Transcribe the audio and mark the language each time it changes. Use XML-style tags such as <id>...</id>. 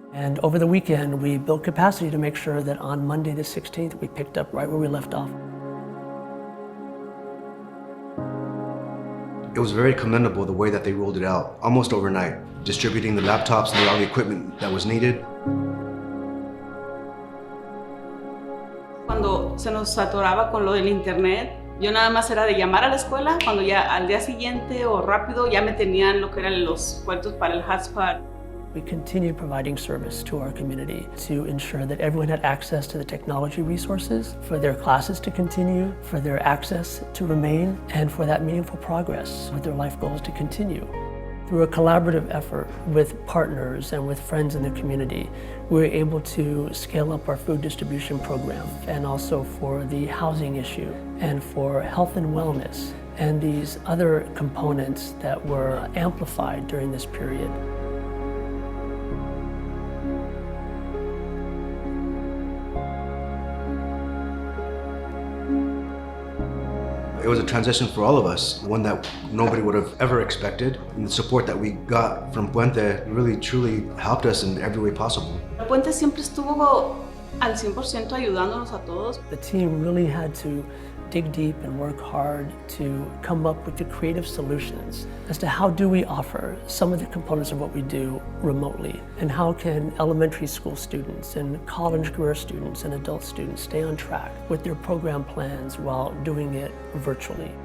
<en>And over the weekend, we built capacity to make sure that on Monday the 16th, we picked up right where we left off. It was very commendable the way that they rolled it out, almost overnight, distributing the laptops and all the equipment that was needed.</en> <es>Cuando se nos atoraba con lo del internet, yo nada más era de llamar a la escuela, cuando ya al día siguiente o rápido ya me tenían lo que eran los puertos para el hotspot.</es> <en>We continued providing service to our community to ensure that everyone had access to the technology resources for their classes to continue, for their access to remain, and for that meaningful progress with their life goals to continue. Through a collaborative effort with partners and with friends in the community, we were able to scale up our food distribution program, and also for the housing issue and for health and wellness and these other components that were amplified during this period. It was a transition for all of us, one that nobody would have ever expected. And the support that we got from Puente really, truly helped us in every way possible.</en> <es>Puente siempre estuvo al 100% ayudándonos a todos.</es> <en>The team really had to dig deep and work hard to come up with the creative solutions as to how do we offer some of the components of what we do remotely, and how can elementary school students and college career students and adult students stay on track with their program plans while doing it virtually.</en>